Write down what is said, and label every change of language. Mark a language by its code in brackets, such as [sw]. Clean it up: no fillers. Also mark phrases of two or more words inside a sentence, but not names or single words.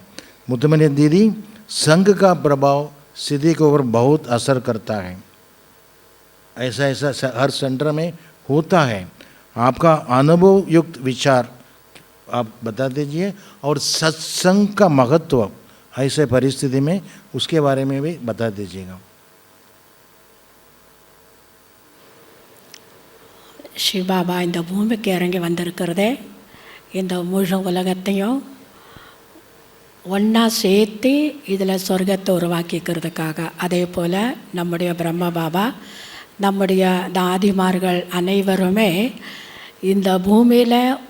[hi] मुतमिन दीदी, संघ का प्रभाव स्थिति के ऊपर बहुत असर करता है। ऐसा हर सेंटर में होता है। आपका अनुभव युक्त विचार आप बता दीजिए, और सत्संग का महत्व ऐसे परिस्थिति में उसके बारे में भी बता दीजिएगा। [ta] ஸ்ரீ பாபா இந்த பூமிக்கு இறங்கி வந்திருக்கிறதே இந்த முழு உலகத்தையும் ஒன்றா சேர்த்து இதில் சொர்க்கத்தை உருவாக்கிக்கிறதுக்காக, அதே போல் நம்முடைய பிரம்ம பாபா, நம்முடைய தாதிமார்கள் அனைவருமே இந்த பூமியில்